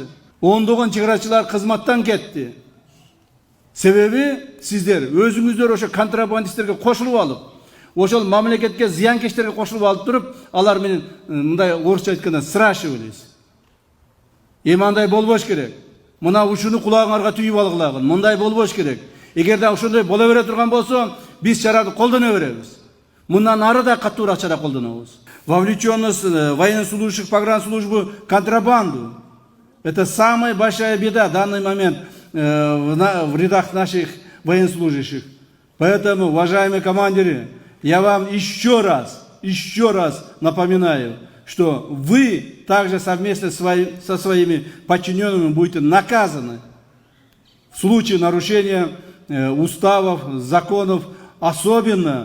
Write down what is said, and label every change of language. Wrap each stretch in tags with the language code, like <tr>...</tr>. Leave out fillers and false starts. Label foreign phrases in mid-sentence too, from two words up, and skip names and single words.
<ky>Ондогон чегарачылар кызматтан кетти. Себеби сиздер өзүңүздөр ошо контрабандисттерге кошулуп алып, ошол мамлекетке зыянкечтерге кошулуп алып туруп, алар менен мындай орусча айтканда сращивались. Андай болбош керек. Мына ушуну кулагыңарга түйүп алгылагын. Мындай болбош керек. Эгерде ошондой боло бере турган болсо, биз чараны колдоно беребиз. Мындан ары да каттуураак чара колдонобуз.</ky> <ru>Вовлеченность военнослужащих погранслужбы в контрабанду — это самая большая беда в данный момент в рядах наших военнослужащих. Поэтому, уважаемые командиры, я вам еще раз напоминаю, что вы также совместно со своими подчиненными будете наказаны в случае нарушения уставов, законов, особенно</ru>